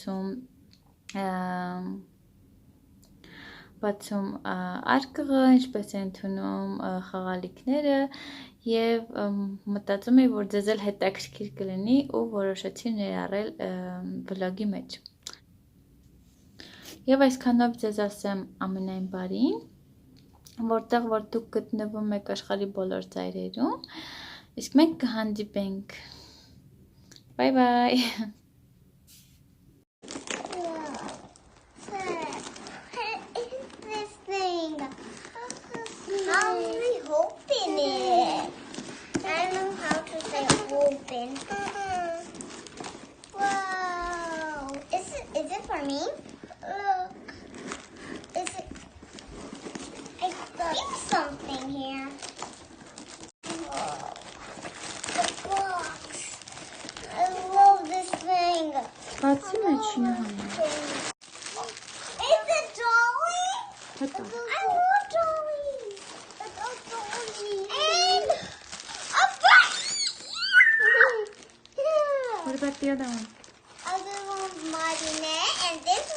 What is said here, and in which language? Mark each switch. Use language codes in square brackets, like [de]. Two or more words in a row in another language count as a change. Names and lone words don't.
[hy] բացում արկղը, ինչպես է ընդունում խաղալիքները եւ մտածում եի, որ ձեզ էլ հետաքրքիր կլինի ու որոշեցի ներառել վլոգի մեջ։ Եվ այսքանով ձեզ ասեմ ամենայն բարին, որտեղ որ դուք գտնվում եք աշխարհի բոլոր ծայրերում, իսկ մենք կհանդիպենք։ [en] Bye bye։ How do we open it? I don't know how to say open. Wow. Is it for me? Look. Is it? I feel something here. Whoa. The box. I love this thing. [hy] Բացի մեջինը [en] Is it Dolly? [hy] Հետո [en] I love Dolly. And a bus. What about the other one? Other one's Martinette, and